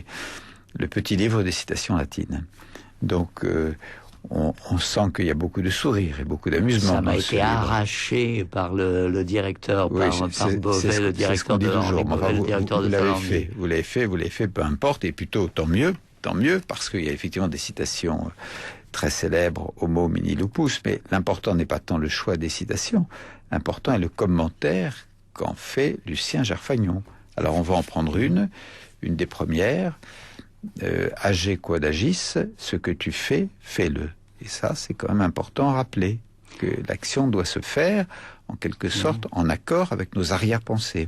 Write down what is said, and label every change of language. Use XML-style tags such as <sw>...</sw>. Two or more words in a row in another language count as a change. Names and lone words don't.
<fr>Le petit livre des citations latines. Donc, on sent qu'il y a beaucoup de sourires et beaucoup d'amusement. Ça m'a été arraché par le directeur, par Beauvais, le directeur de Henri Beauvais, le directeur de Finlande. Vous l'avez fait, peu importe, et plutôt tant mieux, parce qu'il y a effectivement des citations très célèbres,</fr> <la>Homo mini lupus,</la> <fr>mais l'important n'est pas tant le choix des citations, l'important est le commentaire qu'en fait Lucien Gerfagnon. Alors on va en prendre une des premières,</fr> <la>Age quod agis,</la> <fr>ce que tu fais, fais-le. Et ça, c'est quand même important à rappeler, que l'action doit se faire, en quelque sorte, en accord avec nos arrière-pensées.</fr>